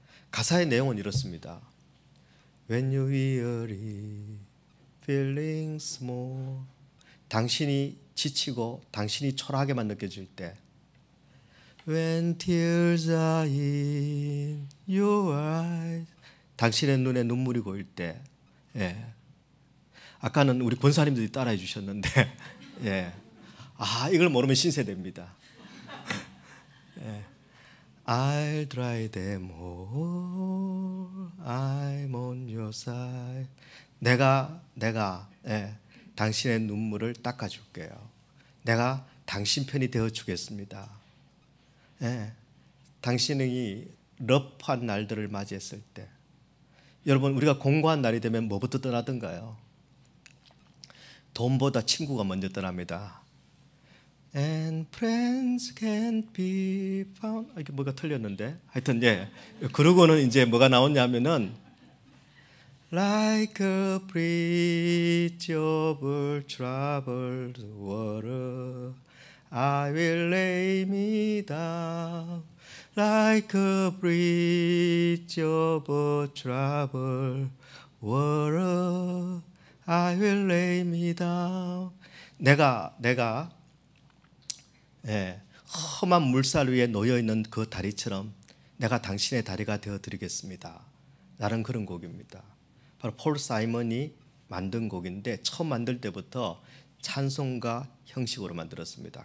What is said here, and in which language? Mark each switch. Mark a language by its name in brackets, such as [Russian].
[Korean] 가사의 내용은 이렇습니다. [English] When you weary, feeling small, [Korean] 당신이 지치고 당신이 초라하게만 느껴질 때, [English] When tears are in your eyes, [Korean] 당신의 눈에 눈물이 고일 때, 예. 아까는 우리 권사님들이 따라해 주셨는데, 예. 이걸 모르면 신세대입니다. 예. [English] I'll dry them all, I'm on your side. [Korean] 내가 예, 당신의 눈물을 닦아줄게요. 내가 당신 편이 되어주겠습니다. 예, 당신이 러프한 날들을 맞이했을 때, 여러분 우리가 공고한 날이 되면 뭐부터 떠나던가요? 돈보다 친구가 먼저 떠납니다. [English] And friends can't be found. [Korean] 이게 뭐가 틀렸는데, 하여튼 예. 그러고는 이제 뭐가 나오냐면은 [English] Like a bridge over troubled water, I will lay me down. Like a bridge over troubled water, I will lay me down. [Korean] 내가 예, 험한 물살 위에 놓여있는 그 다리처럼 내가 당신의 다리가 되어드리겠습니다. 라는 그런 곡입니다. 바로 폴 사이먼이 만든 곡인데, 처음 만들 때부터 찬송가 형식으로 만들었습니다.